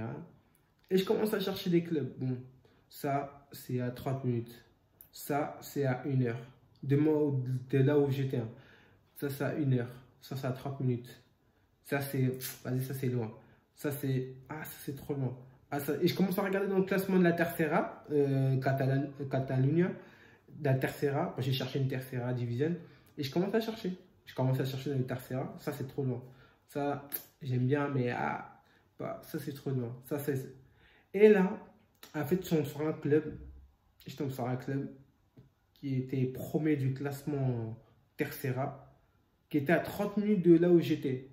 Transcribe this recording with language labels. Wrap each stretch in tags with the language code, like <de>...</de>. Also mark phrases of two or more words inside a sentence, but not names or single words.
<fr>Et je commence à chercher des clubs. Bon, ça, c'est à 30 minutes. Ça, c'est à 1 heure. De là où j'étais. Ça, c'est à 1 heure. Ça, c'est à 30 minutes. Ça, c'est... Vas-y, ça, c'est loin. Ça, c'est... Ah, ça, c'est trop loin. Ah, ça... Et je commence à regarder dans le classement de la Tercera, Catalunya, de la Tercera. J'ai cherché une Tercera division. Et je commence à chercher. dans le Tercera. Ça, c'est trop loin. Ça, j'aime bien, mais... Ah, bah, ça, c'est trop loin. Ça, c'est... Et là, en fait, je tombe sur un club qui était premier du classement Tercera, qui était à 30 minutes de là où j'étais.</fr>